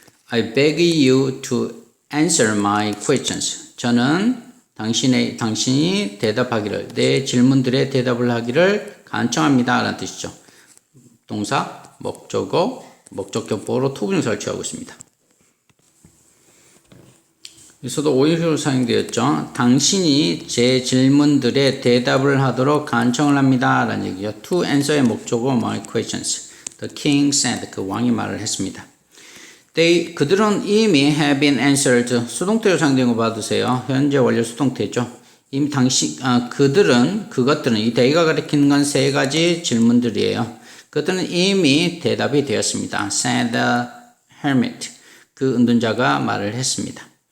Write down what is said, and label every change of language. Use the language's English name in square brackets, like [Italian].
[English] I beg you to answer my questions. [Korean] 저는 당신이 대답하기를, 내 질문들에 대답을 하기를 간청합니다. 라는 뜻이죠. 동사, 목적어, 목적격보로 투부정사를 취하고 있습니다. 여기서도 오형식으로 사용되었죠. 당신이 제 질문들에 대답을 하도록 간청을 합니다. 라는 얘기죠. To answer의 목적어, [English] my questions. The king said, [Korean] 그 왕이 말을 했습니다. 그들은 이미 [English] have been answered. [Korean] 수동태로 사용된 거 봐두세요. 현재 완료 수동태죠. 이미 그것들은, 이 they가 가리키는 건 세 가지 질문들이에요. 그것들은 이미 대답이 되었습니다. [English] said the hermit. [Korean] 그 은둔자가 말을 했습니다.